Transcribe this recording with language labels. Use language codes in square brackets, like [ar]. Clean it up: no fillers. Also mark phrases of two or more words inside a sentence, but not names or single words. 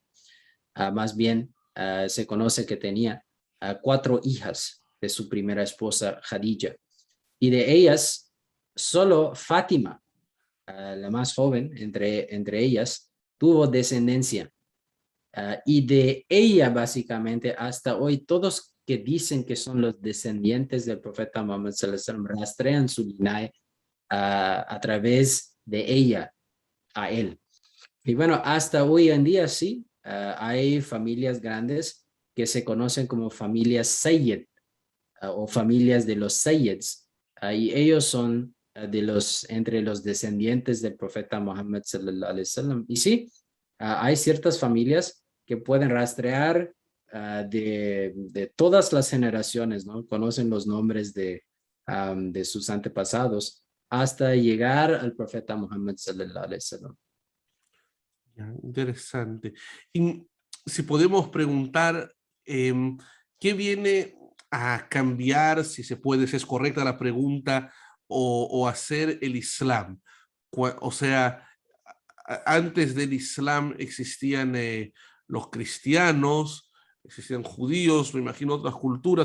[es] Más bien, se conoce que tenía 4 hijas de su primera esposa, Khadija. Y de ellas, solo Fátima, la más joven entre ellas, tuvo descendencia. Y de ella, básicamente, hasta hoy, todos que dicen que son los descendientes del profeta Muhammad [ar] صلى الله عليه وسلم [es] rastrean su linaje a través de ella a él. Y bueno, hasta hoy en día sí, hay familias grandes que se conocen como familias Sayyid o familias de los Sayyids. Y ellos son entre los descendientes del profeta Muhammad [ar] صلى الله عليه وسلم. [es] Y sí, hay ciertas familias que pueden rastrear de todas las generaciones, ¿no? Conocen los nombres de sus antepasados hasta llegar al profeta Muhammad [ar] صلى الله عليه وسلم. [es] Ya, interesante. Y si podemos preguntar, ¿qué viene a cambiar, si se puede, si es correcta la pregunta, o hacer el Islam? O sea, antes del Islam existían los cristianos, existían judíos, me imagino otras culturas.